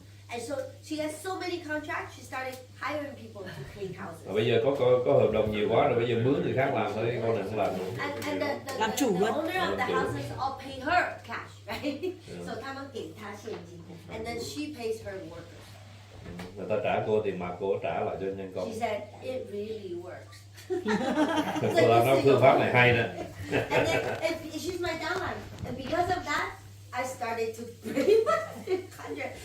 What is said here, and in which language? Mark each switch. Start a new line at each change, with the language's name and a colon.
English: And so she got so many contracts, she started hiring people to clean houses.
Vietnamese: Bây giờ có hợp đồng nhiều quá rồi, bây giờ mướn người khác làm thôi, cô này không làm nữa.
English: And the owner of the houses all pay her cash, right? So
Chinese: 他们给她现金
English: and then she pays her workers.
Vietnamese: Người ta trả cô tiền mặt, cô trả lại cho nhân công.
English: She said it really works.
Vietnamese: Cô ta nói phương pháp này hay nè.
English: And then she's my downline, and because of that, I started to pray 100.